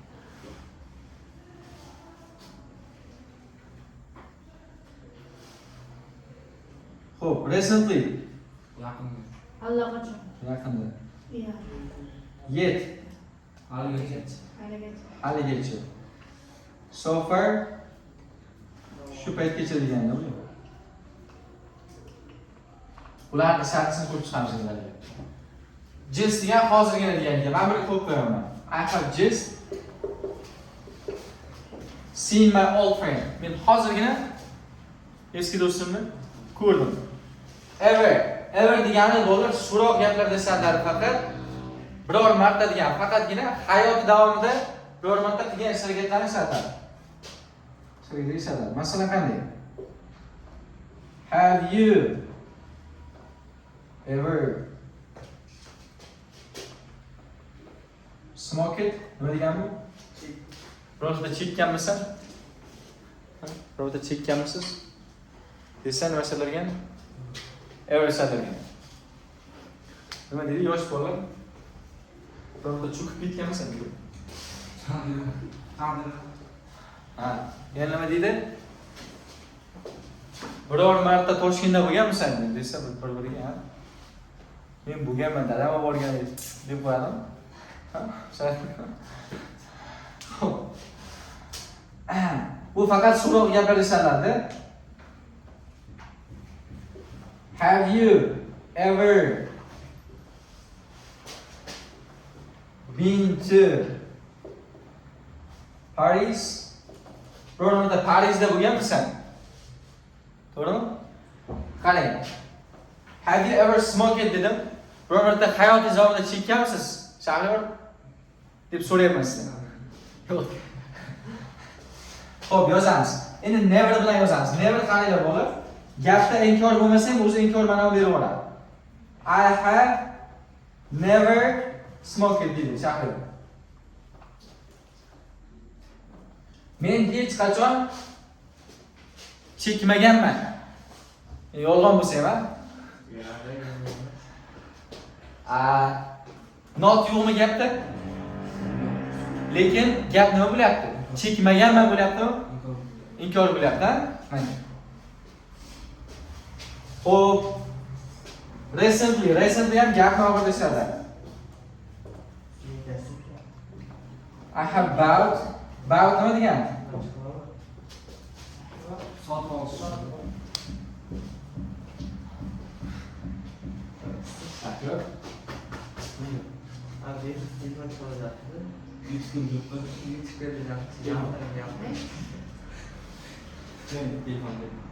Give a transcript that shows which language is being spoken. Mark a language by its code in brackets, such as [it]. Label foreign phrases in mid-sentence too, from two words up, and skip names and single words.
[en] Xo'p, recently. [uz] Allaqachon. Yaqinda. Iya. [en] Yet. [uz] Haligacha. Haligacha. [en] So far. [uz] Shu paytgacha degani bu. Ularni shartini ko'rib chiqamiz endi. Just degan hozirgina deganiga men buni ko'p qo'yaman. [en] I have just seen my old friend. [uz] Men hozirgina eski do'stimni ko'rdim. Ever degani bo'lib so'roq gaplar desalar faqat biror marta degan, faqatgina hayot davomida biror marta qilgan harakatlarni eslatadi. Shunday eslatadi. Masalan qanday? [en] Have you ever smoked? [uz] Nima degani bu? Birorta chekkanmisan? Birorta chekkanmisiz? Desa nima so'ralgan? Ever so'ralgan. Nima deydi yosh bolalar? Birorta cho'kib ketganmisan? Ha, yana nima deydi? Biror marta Toshkentda bo'lganmisan desa bir-biriga, ha? Men bo'lganman, dadam olib borgan deb qo'yadim. Ha, bu faqat so'roq gapirishadi. [en] Have you ever been to Paris? [uz] Biror marta Parisda bo'lganmisan? To'g'rimi? Qarang. [en] Have you ever smoked dedim. [uz] Biror marta hayotingiz davomida chekkanmisiz? Shahar deb so'rayapman sizdan. Yo'q. Xo'p, yozamiz. Endi never bilan yozamiz. Never qanday bo'lib? Gapda inkor bo'lmasa ham o'zi inkor ma'noni berib oladi. [en] I have never smoked [uz] deydi shahar. Men hech qachon chekmaganman. Yolg'on bo'lsa ham, not yo'qmi gapda? Lekin gap nima bo'lyapti? Chekmaganman bo'lyaptimi? Inkor bo'lyapti, ha? Mana. Xo'p. Recently ham gapni o'rgatishadi. [en] I have bought [uz] nima degani? Sotib olish. Yo'q. Abi, telefon qo'yapti. 3 kun yutdi. Telefonda.